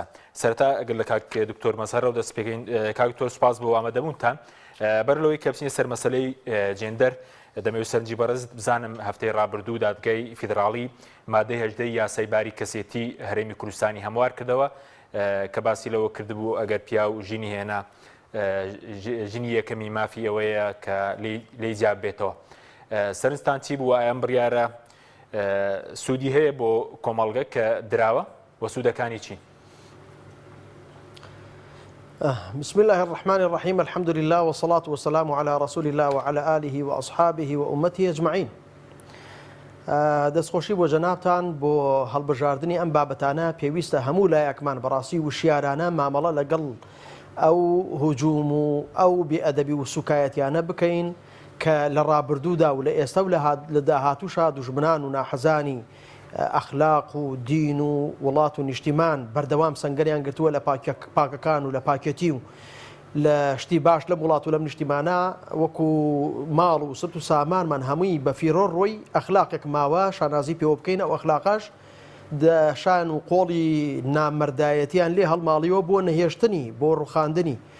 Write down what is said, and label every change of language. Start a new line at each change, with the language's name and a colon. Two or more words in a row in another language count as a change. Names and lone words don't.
Central Kurdish: سەرەتا ئەگەر لە کاک دکتۆر مەسەرەوە دەست پێکەین کاک دکتۆر سوپاس بۆ ئامادەبوونتان بەرلەوەی کە بچینە سەر مەسلەی جێندەر دەمەوێت سەرنجی بەڕێز بزانم هەفتەی ڕابردوو دادگای فیدراڵی مادەی 18 یاسای باری کەسێتی هەرێمی کوردستانی هەموار کردەوە کە باسی لەوە کردبوو ئەگەر پیا و ژینی هێنا ژنی یەکەمی مافی ئەوەیە کە لێی جیاب بێتەوە. سەرنجتان چی بووە ئەم بڕیارە سوودی هەیە بۆ کۆمەڵگە کە دراوە و سوودەکانی چین؟
Arabic: بسم الله الرحمن الرحيم الحمد لله والصلاة والسلام على رسول الله وعلى آله وأصحابه وأمته أجمعين.
Central Kurdish: دەستخۆشی بۆ جەنابتان بۆ هەڵبژاردننی ئەم بابەتانە پێویستە هەموو لایەکمان بەڕاستی وشیارانە مامەڵە لەگەڵ ئەو هجووم و ئەو بێئەدەبی و سوکایەتیانە بکەین کە لە ڕابردوودا و لە ئێستا و لە داهاتووشا دوژمنان و ناحەزانی ئەخلاق و دین و وڵات و نیشتیمان بەردەوام سەنگەریان گرتووە لە پاکەکان و لە پاکێتی و لە شتی باش لە وڵات و لەم نیشتیمانە وەکو ماڵ و سرت و سامانمان هەمووی بە فیرۆ ڕۆی ئەخلاقێک ماوە شانازی پێوە بکەین ئەو ئەخلاقاش شان و قۆڵی نامەردایەتیان لێ هەڵماڵیەوە بۆ نەهێشتنی بۆ ڕوخاندنی